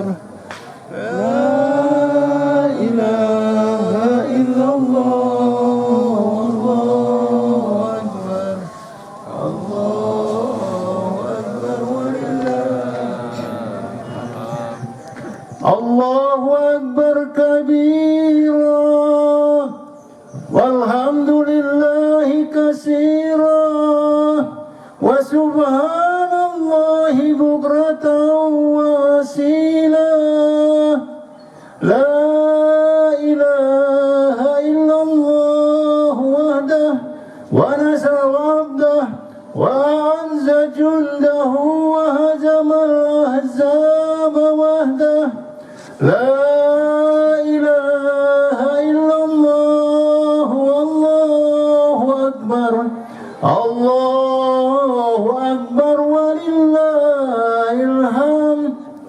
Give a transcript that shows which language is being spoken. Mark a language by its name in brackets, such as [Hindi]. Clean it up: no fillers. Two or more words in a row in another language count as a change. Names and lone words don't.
[Arabic] لا إله إلا الله، الله أكبر. الله أكبر ولله الله أكبر كبيرا والحمد لله كثيرا وسبحان الله بكرة وأصيلا. لا إله إلا الله وحده ونصر عبده وأعز جنده وهزم الأحزاب وحده. لا إله إلا الله، الله أكبر، الله أكبر ولله الحمد.